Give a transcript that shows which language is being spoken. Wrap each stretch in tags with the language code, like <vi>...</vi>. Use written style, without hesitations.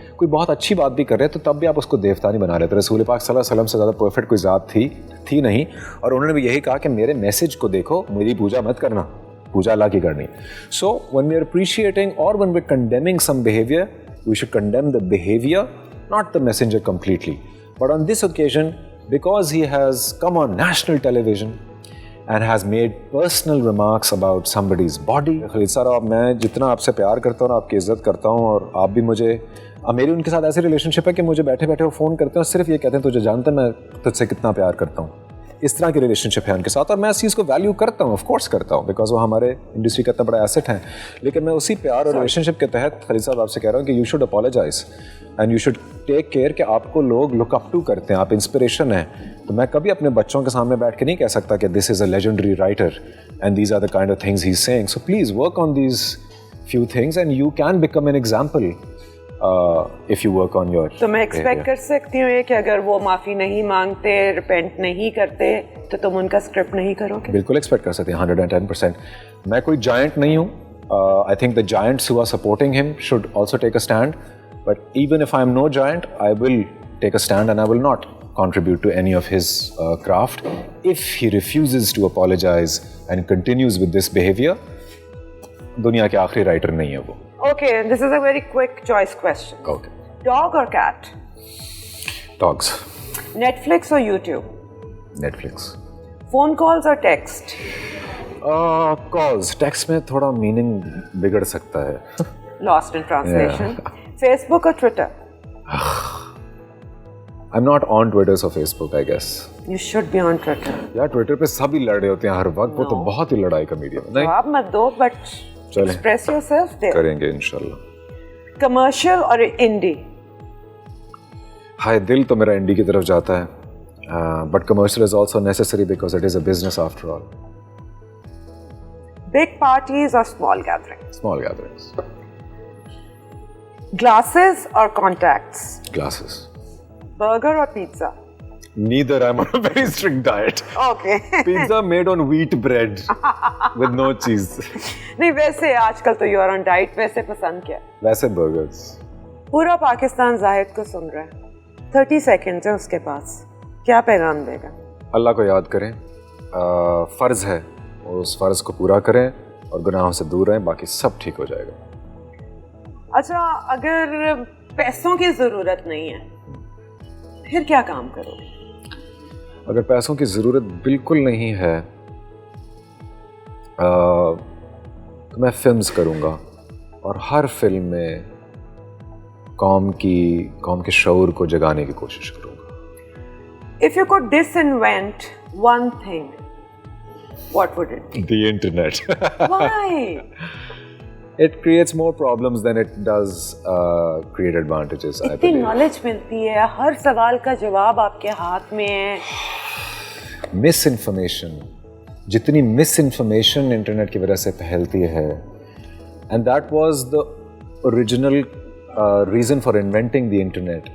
<hi>कोई बहुत अच्छी बात भी कर रहे हैं तो तब भी आप उसको देवता नहीं बना लेते. रसूल पाक सल्लल्लाहु अलैहि वसल्लम से ज़्यादा परफेक्ट कोई ज़ात थी नहीं, और उन्होंने भी यही कहा कि मेरे मैसेज को देखो, मेरी पूजा मत करना, पूजा अल्लाह की करनी.</hi> <en>So when we are appreciating और when we are condemning some behaviour, we should condemn the behavior, not the messenger completely. But on this occasion, because he has come on national television and has made personal remarks about somebody's body.</en> <hi>Khalil साहब, मैं जितना आपसे प्यार करता हूँ, आपकी इज्जत करता हूँ, और आप भी मुझे, मेरी उनके साथ ऐसी रिलेशनशिप है कि मुझे बैठे बैठे वो फ़ोन करते हैं और सिर्फ ये कहते हैं तुझे जानते हैं मैं तुझसे कितना प्यार करता हूँ. इस तरह की रिलेशनशिप है उनके साथ, और मैं इस चीज़ को वैल्यू करता हूँ, ऑफ कोर्स करता हूँ, बिकॉज वो हमारे इंडस्ट्री का इतना बड़ा एसेट है. लेकिन मैं उसी प्यार और रिलेशनशिप के तहत खलील साहब आपसे कह रहा हूँ कि</hi> <en>you should apologize and you should take care</en> <hi>कि आपको लोग</hi> <en>look up to</en> <hi>करते हैं, आप इंस्पिरेशन हैं. तो मैं कभी अपने बच्चों के सामने बैठ के नहीं कह सकता कि</hi> <en>This is a legendary writer and these are the kind of things he is saying. So please work on these few things and you can become an example if you work on your.</en> <hi>तो मैं expect कर सकती हूँ कि अगर वो माफ़ी नहीं मांगते, रिपेंट नहीं करते, तो तुम उनका स्क्रिप्ट नहीं करोगे? बिल्कुल एक्सपेक्ट कर सकते हैं, 110%. मैं कोई जायंट नहीं हूँ.</hi> <en>I think the giants who are supporting him should also take a stand. But even if I am no giant, I will take a stand and I will not contribute to any of his craft. If he refuses to apologize and continues with this behavior,</en> <hi>दुनिया के आखिरी writer नहीं है वो.</hi> <en>Okay, this is a very quick choice question. Okay. Dog or cat? Dogs. Netflix or YouTube? Netflix. Phone calls or text? Calls.</en> <hi>Text में थोड़ा meaning बिगड़ सकता है.</hi> <en>Lost in translation. Yeah. Facebook or Twitter? I'm not on Twitter or Facebook, I guess. You should be on Twitter.</en> <hi>यार Twitter पे सभी लड़ रहे होते हैं हर वक्त. वो तो बहुत ही लड़ाई का मीडियम है. नहीं. आप मत दो,</hi> <en>but express yourself there.</en> <hi>करेंगे इंशाल्लाह.</hi> <en>Commercial or indie?</en> <hi>हाय, दिल तो मेरा इंडी की तरफ जाता है.</hi> <en>But commercial is also necessary because it is a business after all. Big parties or small gatherings? Small gatherings. Glasses or contacts? Glasses. Burger or pizza? Neither. I'm on a very strict diet. Okay. Pizza made on wheat bread with no cheese.</en> <hi>नहीं, वैसे आजकल तो</hi> <en>you are on diet.</en> <hi>वैसे पसंद क्या? वैसे burgers. पूरा पाकिस्तान जाहिद को सुन रहा है. 30 seconds है उसके पास. क्या पैगाम देगा? अल्लाह को याद करें. फ़र्ज़ है, उस फ़र्ज़ को पूरा करें और गुनाहों से दूर रहें, बाकी सब ठीक हो जाएगा. अच्छा, अगर पैसों की ज़रूरत नहीं है, फिर क्या काम करोगे? अगर पैसों की ज़रूरत बिल्कुल नहीं है तो मैं फिल्म्स करूँगा, और हर फिल्म में कौम के शऊर को जगाने की कोशिश करूँगा.</hi> <en>If you could disinvent one thing, what would it be? The internet. Why? It creates more problems than it does create advantages.</en> <hi>इतनी नॉलेज मिलती है, हर सवाल का जवाब आपके हाथ में है. मिसइन्फॉर्मेशन, जितनी मिसइन्फॉर्मेशन इंटरनेट की वजह से फैलती है,</hi> <en>And that was the original reason for inventing the internet.</en>